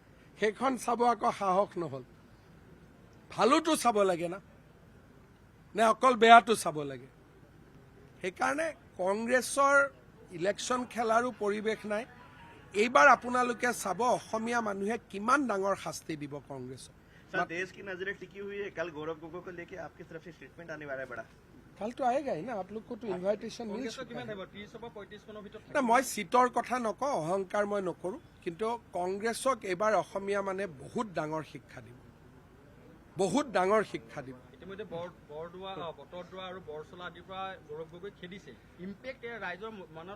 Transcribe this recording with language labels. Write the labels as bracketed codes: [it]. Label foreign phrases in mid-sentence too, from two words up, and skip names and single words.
[as] সেইখন চাব আকৌ সাহস নহ'ল। ভালোতো চাব লাগে না, নে অকল বেয়াটো চাব লাগে? সেইকাৰণে কংগ্ৰেছৰ ইলেকশ্যন খেলাৰো পৰিৱেশ নাই। এইবাৰ আপোনালোকে চাব অসমীয়া মানুহে কিমান ডাঙৰ শাস্তি দিব কংগ্ৰেছক। [hi] सर देश की नजरें टिकी हुई है, कल गौरव गोगोई को लेके आपकी तरफ से स्टेटमेंट आने वाला है बड़ा। कल तो आएगा ही ना, आप लोग को तो इन्वाइटेशन मिल [as] কংগ্ৰেছৰ [hi] चुका [as] কিমান [hi] है। [as] আহিব? 30 বা 35 খনৰ ভিতৰত না মই সিটৰ কথা নকওঁ, অহংকাৰ মই নকৰোঁ, কিন্তু কংগ্ৰেছক এইবাৰ অসমীয়া মানে বহুত ডাঙৰ শিক্ষা দিব, বহুত ডাঙৰ শিক্ষা দিব। ইতিমধ্যে বৰদোৱা, বটদ্ৰৱা আৰু বৰচলা আদিৰ পৰা গৌৰৱ গগৈ খেদিছে। ইম্পেক্ট ৰাইজৰ মনত